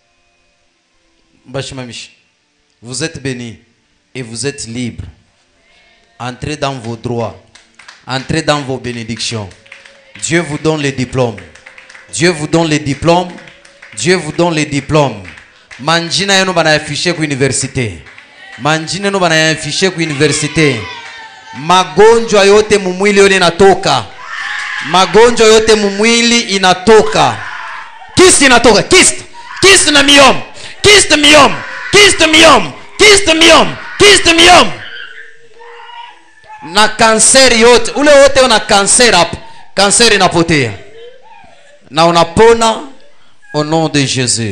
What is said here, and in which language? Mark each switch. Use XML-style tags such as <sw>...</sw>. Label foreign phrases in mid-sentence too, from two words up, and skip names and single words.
<fr>Vous êtes bénis et vous êtes libres. Entrez dans vos droits. Entrez dans vos bénédictions. Dieu vous donne les diplômes. Dieu vous donne les diplômes. Dieu vous donne les diplômes.</fr> <sw>Manjina yenu bana affiché ku université. Manjina yenu bana affiché ku université. Magonjwa yote mumwili yone inatoka. Magonjwa yote mumwili inatoka. Kist inatoka. Kist. Kist na miom. Kist miom. Kist miom. Kist miom. Kist miom. Na kanser yote. Ule wote una kanser hapo. Kanser inapotea. Na unapona</sw> <fr>au nom de Jésus.</fr>